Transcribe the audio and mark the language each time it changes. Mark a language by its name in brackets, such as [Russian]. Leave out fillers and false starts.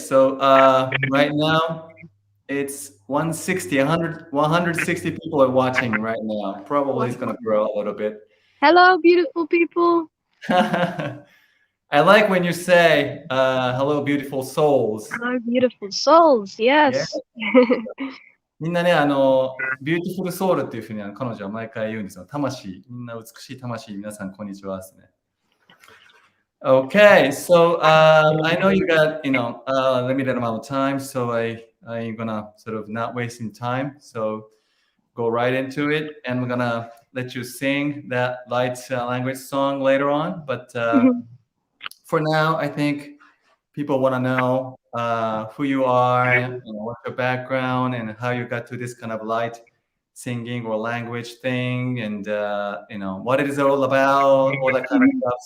[English] So right now it's 160, 160 people are watching right now. Probably it's gonna grow a little bit. Hello, beautiful people. I like when you say hello, beautiful souls. Hello, beautiful souls. Yeah. Yes. [Japanese] みんなね、ビューティフルソウルっていうふうに彼女は毎回言うんですよ。魂、みんな美しい魂、皆さんこんにちはですね。 [English] Okay, so I know you got limited amount of time, so I'm gonna sort of not wasting time, so go right into it, and we're gonna let you sing that light language song later on. But for now, I think people want to know who you are, what's your background, and how you got to this kind of light singing or language thing, and what it is all about, all that kind of stuff.